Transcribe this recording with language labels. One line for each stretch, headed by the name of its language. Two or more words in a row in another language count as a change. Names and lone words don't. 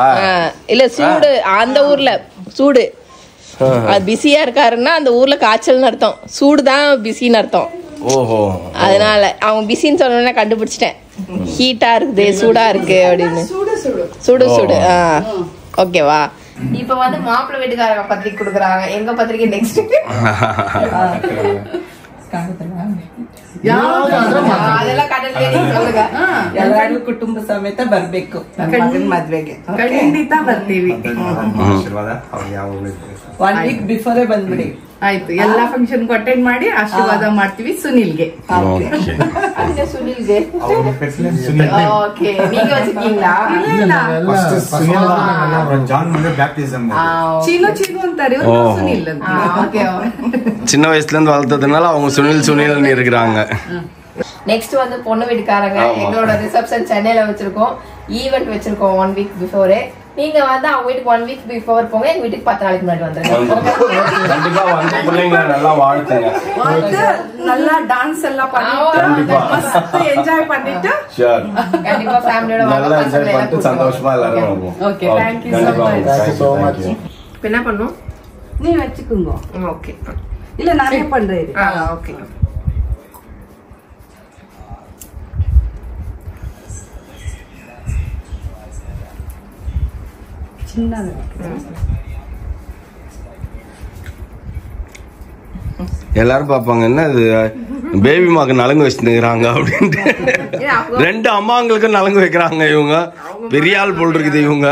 Tamil: இல்ல சூடு அந்த ஊர்ல சூடு அது பிஸியா இருக்காருன்னா அந்த ஊர்ல காய்ச்சல்னு அர்த்தம் சூடு தான் பிஸின்னு அர்த்தம் ஓஹோ அதனால அவங்க பிஸின்னு சொன்னோன்னே கண்டுபிடிச்சிட்டேன் ஹீட்டா இருக்குது சூடா இருக்கு அப்படின்னு சுடு ஓகேவா இப்ப வந்து மாப்பிள்ளை வீட்டுக்காரங்க பத்திரிக்கை கொடுக்குறாங்க எங்க பத்திரிக்கை நெக்ஸ்ட் ಅದೆಲ್ಲ
Kannada: ಎಲ್ಲರೂ ಕುಟುಂಬ ಸಮೇತ ಬರ್ಬೇಕು ಮಗನ ಮದ್ವೆಗೆ ಖಂಡಿತ ಬರ್ತೀವಿ 1
English: week before
Kannada: ಬಂದ್ಬಿಡಿ ಆಯ್ತು ಎಲ್ಲಾ
English: function attend
Kannada: ಮಾಡಿ ಆಶೀರ್ವಾದ ಮಾಡ್ತೀವಿ ಸುನಿಲ್ಗೆ
Tamil: ಸುನಿಲ್ಗೆ ಓಕೆ நீங்க வச்சிருக்கீங்களா
Kannada: ಚೀನು ಅಂತಾರೆ ಸುನಿಲ್ ಅಂತ
Tamil: ஓகே சின்ன வயசுல இருந்து வளர்த்ததுனால அவங்க சுனில்னு இருக்கிறாங்க நெக்ஸ்ட் வந்து பொண்ணு வீட்டுக்காரங்க எங்களோட ரிசப்ஷன் சென்னையில வச்சிருக்கோம் ஈவென்ட் வச்சிருக்கோம் 1
English: week before
Tamil: நீங்க வந்து அவங்க வீட்டுக்கு 1
English: week before
Tamil: போங்க எங்க வீட்டுக்கு 10 நாளைக்கு முன்னாடி வந்துருங்க கண்டிப்பா வந்து பிள்ளைங்களை நல்லா வாழ்த்துங்க வந்து நல்லா டான்ஸ் எல்லாம் பண்ணிட்டு மஸ்த் என்ஜாய் பண்ணிட்டு ஷூர் கண்டிப்பா ஃபேமிலியோட நல்லா என்ஜாய் பண்ணிட்டு சந்தோஷமா எல்லாரும் வருவோம்
English: okay thank you so much.
Tamil: என்ன பண்ணும் நீ வெச்சுக்குங்க ஓகே இல்ல நானே பண்றேன் ஓகே சின்னது எல்லாரும் பாப்பாங்க என்ன இது பேபி மாக்கு நலங்கு வச்சுக்கிறாங்க அப்படின்ட்டு ரெண்டு அம்மாங்களுக்கு நலங்கு வைக்கிறாங்க இவங்க பெரிய ஆள் போல் இருக்குது இவங்க